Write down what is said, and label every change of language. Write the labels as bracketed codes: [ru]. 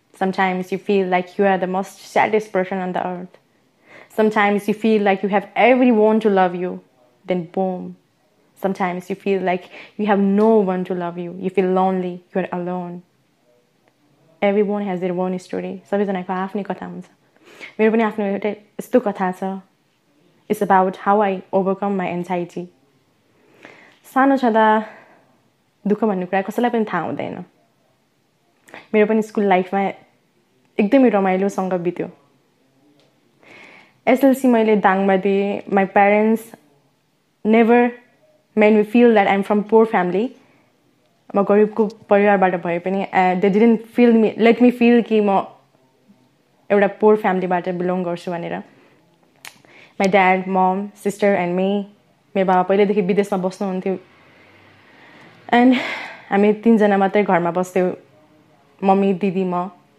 [en] Sometimes you feel like you are the most saddest person on the earth. Sometimes you feel like you have everyone to love you. Then boom. Sometimes you feel like you have no one to love you. You feel lonely. You are alone. Everyone has their own story. [ne] सबैजनाको आफ्नै कथा हुन्छ. मेरो पनि आफ्नो एउटा यस्तो कथा छ. [en] It's about how I overcome my anxiety. [ne] सानो छँदा दुःख भन्ने कुरा कसैलाई पनि थाहा हुँदैन. मेरो पनि स्कुल लाइफमा एकदमै रमाइलोसँग बित्यो. SLC मैले दाङमा दिएँ. [en] My parents never made me feel that I'm from poor family. [ne] म गरिबको परिवारबाट भए पनि [en] they didn't let me feel [ne] कि म एउटा [en] poor family- [ne] बाट belong गर्छु भनेर. [en] My dad, mom, sister and me. [ne] मेरो बाबा पहिल्यैदेखि विदेशमा बस्नुहुन्थ्यो. [en] And [ne] हामी 3 जना मात्रै घरमा बस्थ्यौँ. मम्मी, दिदी, म.